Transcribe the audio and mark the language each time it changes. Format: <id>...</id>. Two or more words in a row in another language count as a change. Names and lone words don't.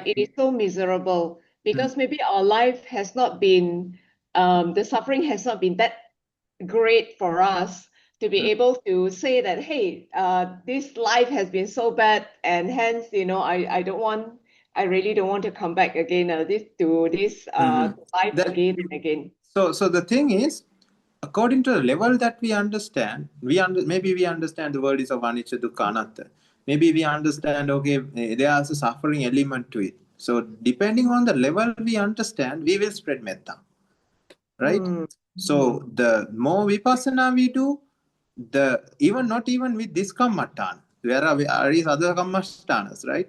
<en>It is so miserable because maybe our life has not been, the suffering has not been that great for us to be able to say that, hey, this life has been so bad, and hence, I really don't want to come back again to this life again and again. So the thing is, according to the level that we understand, maybe we understand the world is of</en> <pi>anicca, dukkha, anatta.</pi> <en>Maybe we understand, okay, there is a suffering element to it. So depending on the level we understand, we will spread metta, right? So the more vipassana we do, not even with this kammatthana, there are these other kammatthanas, right?</en>